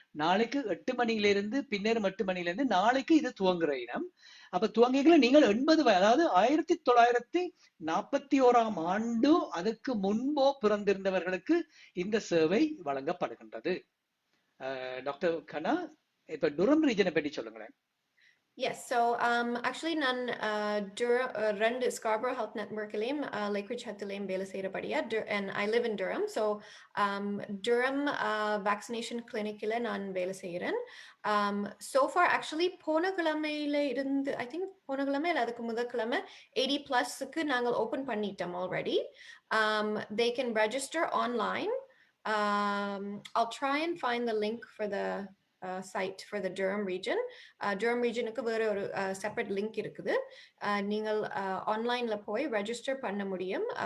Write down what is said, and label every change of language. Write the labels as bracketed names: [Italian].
[Tamil] நாளைக்கு 8 மணில இருந்து பின்னேறும் 8 மணில இருந்து நாளைக்கு இது துவங்குற இனம். அப்ப துவங்கிகளை நீங்கள் 80 அதாவது 1941 ஆண்டு அதுக்கு முன்போ பிறந்திருந்தவர்களுக்கு இந்த சேவை வழங்கப்படுகின்றது. டாக்டர் கண்ணா, இப்ப டுரம் ரீஜனை பற்றி சொல்லுங்களேன். [English] Yes, so actually [Tamil] நான் ரெண்டு [English] Scarborough Health Network Lakeridge [Tamil] ஹெல்த்லயும் வேலை செய்யறபடியா, [English] and I live in Durham. So [Tamil] Durham vaccination clinicல நான் வேலை செய்யறேன். [English] So far actually [Tamil] போன கிழமையில இருந்து [English] I think [Tamil] போன கிழமை இல்ல அதுக்கு முதல் கிழமை 80+க்கு நாங்கள் ஓபன் பண்ணிட்டோம் [English] already. They can register online. I'll try and find the link for the site for the Durham region. [Tamil] Durham regionக்கு வேற ஒரு separate link இருக்குது. நீங்கள் ஆன்லைன்ல போய் ரெஜிஸ்டர் பண்ண முடியும்.